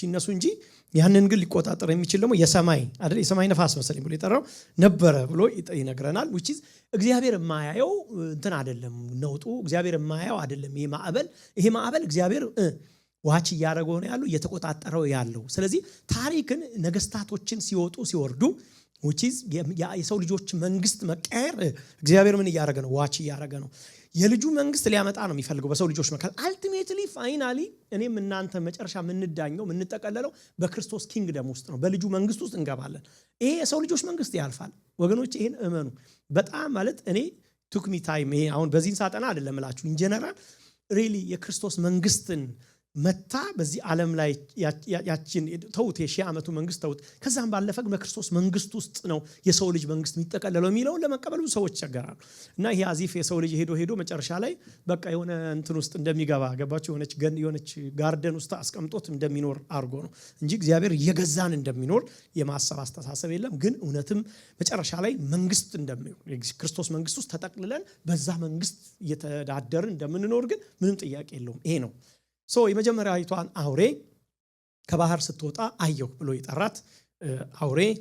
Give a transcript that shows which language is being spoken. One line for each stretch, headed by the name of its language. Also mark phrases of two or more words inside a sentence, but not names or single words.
Amharic: ይነሱ እንጂ ያንን ግን ሊቆጣጠር የሚችል ደግሞ የሰማይ አይደል የሰማይ ነፋስ መሰለኝ ብሎ የጠራው ነበር ብሎ ይነግረናል።
English: which is
Amharic: እግዚአብሔር የማያየው እንትን አይደለም ነውጡ እግዚአብሔር የማያየው አይደለም። ይሄ ማዕበል እግዚአብሔር ዋች እያደረገው ነው ያለው እየተቆጣጠረው ያለው። ስለዚህ ታሪክን ነገስታቶችን ሲወጡ ሲወርዱ
English: which is
Amharic: የሰው ልጆች መንግስት መቀየር እግዚአብሔር ምን እያደረገ ነው? ዋች እያደረገ ነው። የልጁ መንግስት ሊያመጣ ነው የሚፈልገው በሰው ልጆች መካከል
English: ultimately finally
Amharic: እኔም እናንተ መጨረሻ ምንዳኘው ምንጠቀለለው በክርስቶስ ኪንግደም ውስጥ ነው። በልጁ መንግስት ውስጥ እንገባለን። ይሄ የሰው ልጆች መንግስት ያልፋል ወገኖች፣ ይሄን እመኑ። በጣም ማለት እኔ
English: took me time
Amharic: ይሄ አሁን በዚህን ሳጠና አይደለም እላችሁ
English: in general really
Amharic: የክርስቶስ መንግስትን መታ በዚህ ዓለም ላይ ያችን ተውት የሺህ ዓመቱ መንግስት ተውት ከዛም ባለፈ በክርስቶስ መንግስት ውስጥ ነው የሰው ልጅ መንግስት የሚጠቀለለው የሚለው ለመቀበል ብዙ ሰዎች ይቸገራሉ። እና ይሄ አዚፍ የሰው ልጅ ሄዶ መጨረሻ ላይ በቃ የሆነ እንትን ውስጥ እንደሚገባ ገባችሁ የሆነች ጋርደን ውስጥ አስቀምጦት እንደሚኖር አርጎ ነው እንጂ እግዚአብሔር የገዛን እንደሚኖር የማሰብ አስተሳሰብ የለም። ግን እውነትም መጨረሻ ላይ መንግስት እንደሚኖር የክርስቶስ መንግስት ውስጥ ተጠቅልለን በዛ መንግስት እየተዳደርን እንደምንኖር ግን ምንም ጥያቄ የለውም። ይሄ ነው የመጀመሪያ አይቷን አውሬ ከባህር ስትወጣ አየሁ ብሎ ይጠራት አውሬ